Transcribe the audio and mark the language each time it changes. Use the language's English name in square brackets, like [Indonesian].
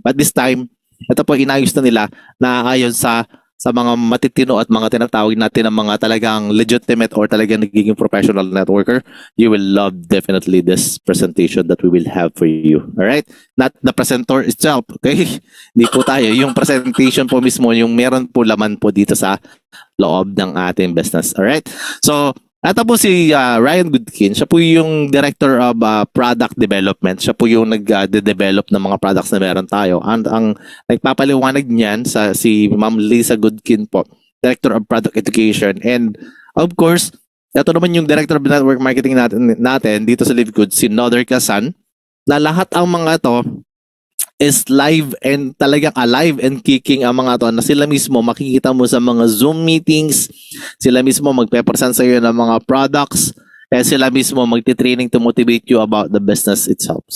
[Filipino] But this time, ito po inayos na nila na ayon sa mga matitino at mga tinatawag natin ng mga talagang legitimate or talagang nagiging professional networker. [English] You will love definitely this presentation that we will have for you. Alright? Not the presenter itself. [Filipino] Okay? Hindi po tayo. Yung presentation po mismo, yung meron po laman po dito sa loob ng ating business. Alright? So, ito po si Ryan Goodkin. Siya po yung Director of Product Development. Siya po yung nag-develop ng mga products na meron tayo. Ang nagpapaliwanag niyan si Ma'am Lisa Goodkin po, Director of Product Education. [English] And of course, [Filipino] ito naman yung Director of Network Marketing natin dito sa Live Good, si Noder Kasan, na lahat ang mga to is live and talagang [English] alive and kicking [Filipino] ang mga to na sila mismo makikita mo sa mga Zoom meetings, sila mismo magpe-present sa iyo ng mga products, and sila mismo magti-training [English] to motivate you about the business itself.